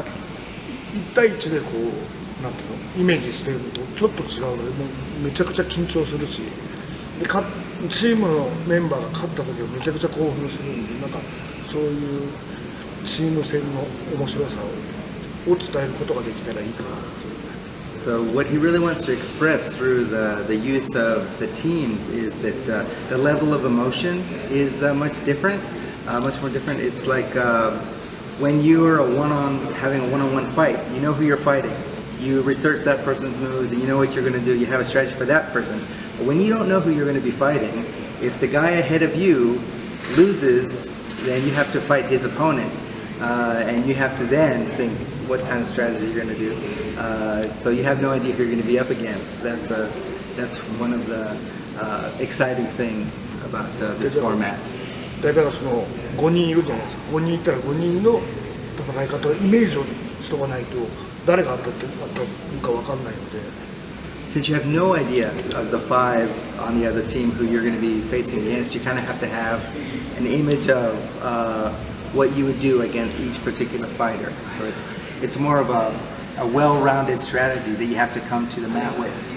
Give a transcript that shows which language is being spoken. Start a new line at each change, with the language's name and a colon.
Japanese: 1対1でなんていうのイメージしてるとちょっと違うので、もうめちゃくちゃ緊張するし、でチームのメンバーが勝った時はめちゃくちゃ興奮するんで、そういうチーム戦の面白さを伝えることができたらいいかな。
English: So what he really wants to express through the use of the teams is that the level of emotion is much different, much more different. It's like when you're having a one-on-one fight, you know who you're fighting. You research that person's moves and you know what you're going to do. You have a strategy for that person. But when you don't know who you're going to be fighting, if the guy ahead of you loses, then you have to fight his opponent. and you have to then think what kind of strategy you're going to do. So you have no idea who you're going to be up against. That's one of the exciting things about this format.
Japanese: だからその5人いるじゃないですか。5人いたら5人の戦い方をイメージをしとかないと誰が当たるか分かんないので。
English: Since you have no idea of the 5 on the other team who you're going to be facing against, you kind of have to have an image of what you would do against each particular fighter. So it's more of a well-rounded strategy that you have to come to the mat with.